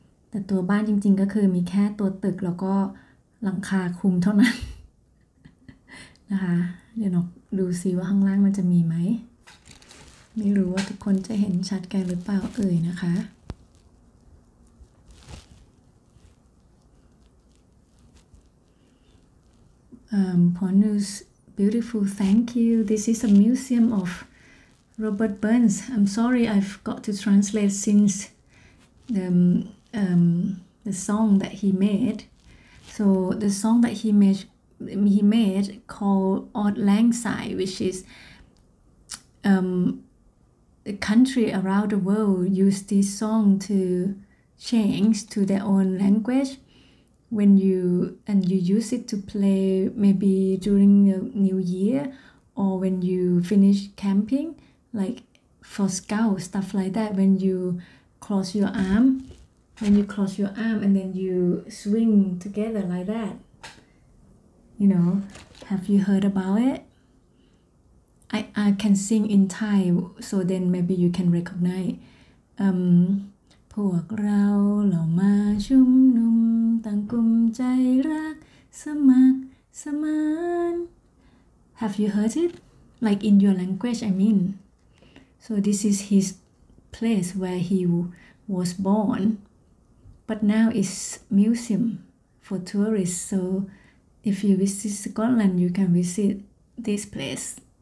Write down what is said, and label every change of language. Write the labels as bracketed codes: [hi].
[th] แต่ตัวบ้านจริงๆก็คือมีแค่ตัวตึกแล้วก็หลังคาคลุมเท่านั้นนะคะเดี๋ยวนกดูซิว่าข้างล่างมันจะมีไหมไม่รู้ว่าทุกคนจะเห็นชัดกันหรือเปล่าเอ่ยนะคะ Pornus, [en] beautiful, thank you. This is a museum of Robert Burns. I'm sorry I forgot to translate since the song that he made. So the song that he made called Auld Lang Syne, which is the country around the world use this song to change to their own language, when you use it to play maybe during the New Year or when you finish camping, like for scout stuff like that, when you cross your arm and then you swing together like that, you know. Have you heard about it? I can sing in Thai, so then maybe you can recognize [th] พวกเราเหล่ามาชุมนุมต่างกลุ่มใจรักสมัครสมาน [en] Have you heard it? Like in your language, I mean. So this is his place where he was born, but now it's museum for tourists. So if you visit Scotland, you can visit this place.